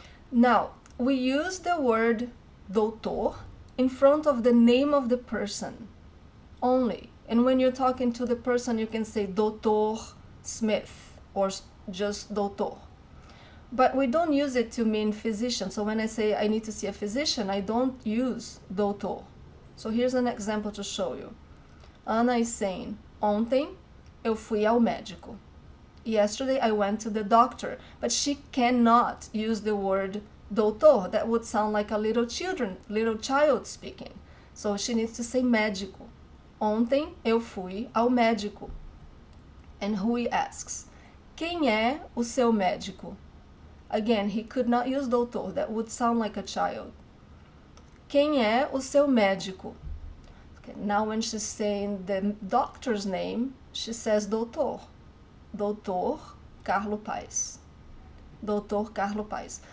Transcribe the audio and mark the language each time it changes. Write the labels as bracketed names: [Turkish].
[English] Now, we use the word doutor in front of the name of the person only. And when you're talking to the person, you can say Dr. Smith or just doutor. But we don't use it to mean physician. So when I say I need to see a physician, I don't use doutor. So here's an example to show you. Ana is saying, [Portuguese] ontem eu fui ao médico. [English] Yesterday I went to the doctor. But she cannot use the word doutor. That would sound like a little child speaking. So she needs to say médico. [Portuguese] Ontem eu fui ao médico. [English] And Rui asks, [Portuguese] quem é o seu médico? [English] Again, he could not use doutor. That would sound like a child. [Portuguese] Quem é o seu médico? [English] Okay, now when she's saying the doctor's name, she says doutor. [Portuguese] Doutor Carlo Paes. Doutor Carlo Paes.